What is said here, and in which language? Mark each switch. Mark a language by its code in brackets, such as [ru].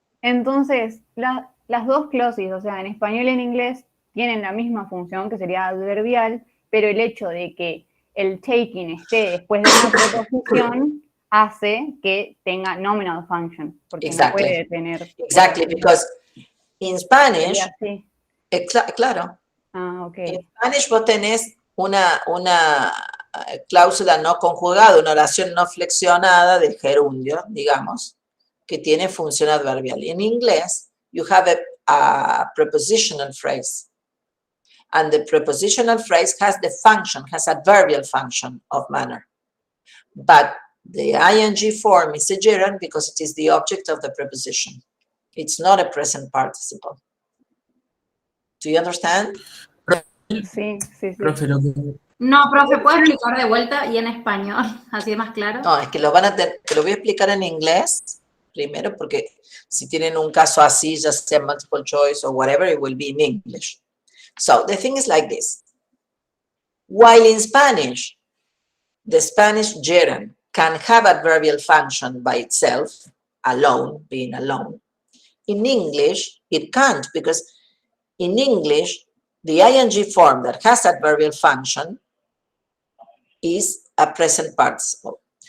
[es] Entonces, las dos clauses, o sea, en español y en inglés, tienen la misma función, que sería adverbial, pero el hecho de que el taking esté después de una preposición hace que tenga nominal function, porque no puede tener... [en] Exactly, because in Spanish... [es] Sí. Claro. Ah, ok. En Spanish vos tenés una cláusula no conjugada, una oración no flexionada del gerundio, digamos, que tiene función adverbial. En inglés, [en] you have a prepositional phrase. And the prepositional phrase has the function, has adverbial function of manner. But the ing form is a gerund because it is the object of the preposition. It's not a present participle. Do you understand? [es] Sí. Profe, No, profe, ¿puedo explicar de vuelta y en español? Así es más claro. No, es que lo voy a explicar en inglés primero, porque si tienen un caso así, ya sea [en] multiple choice or whatever, it will be in English. So the thing is like this. While in Spanish, the Spanish gerund can have adverbial function by itself, alone, being alone. In English, it can't, because in English, the ing form that has adverbial function is a present participle.